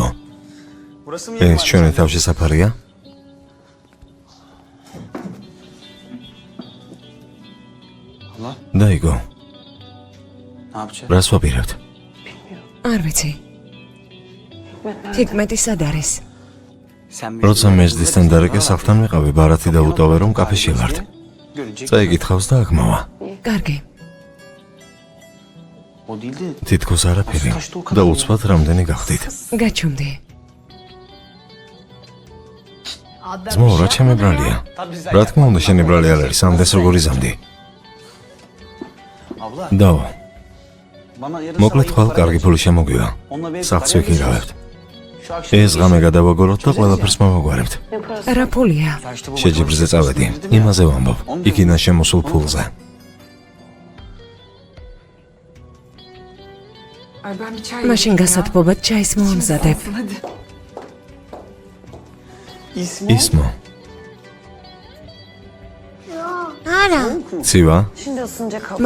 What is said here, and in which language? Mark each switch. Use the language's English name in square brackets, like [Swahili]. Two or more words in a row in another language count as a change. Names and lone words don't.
[Georgian] ეს ჩვენი თავში საფარია? დაიგო, [Turkish] Ne yapacağız? [Georgian] რას ვაპირებთ? არ ვიცი. ჰიკმეტი სად არის? [Turkish] Sen [Georgian] როცა მეჯდისთან დარეკე სახლთან ვიყავი, ბარათი დაუტოვე რომ კაფეში ვართ. [Turkish] görünce [Georgian] წაიკითხავს და აქ მოვა. კარგი. [Turkish] o değil de [Georgian] თითქოს არაფერი და უცბად რამდენი გახდით. გაჩუმდი. ძმაო, რა ჩემი ბრალია? რა თქმა უნდა, შენი ბრალი არ არის, ამდენს როგორ იზამდი? [Turkish] Abla [Georgian] დაო, [Turkish] bana yarın [Georgian] მოკლედ ხვალ კარგი ფული შემოგვივა. სახლს ვიქირავებთ. ეს ღამე გადავაგოროთ და ყველაფერს მოვაგვარებთ. რა ფულია? შეჯიბრზე წავედი, იმაზე ვამბობ, იქიდან შემოსულ ფულზე. მაშინ გასათბობად ჩაის მომზადებ. ისმო, არა, ცივა, [Turkish] Şimdi ısınacak hava.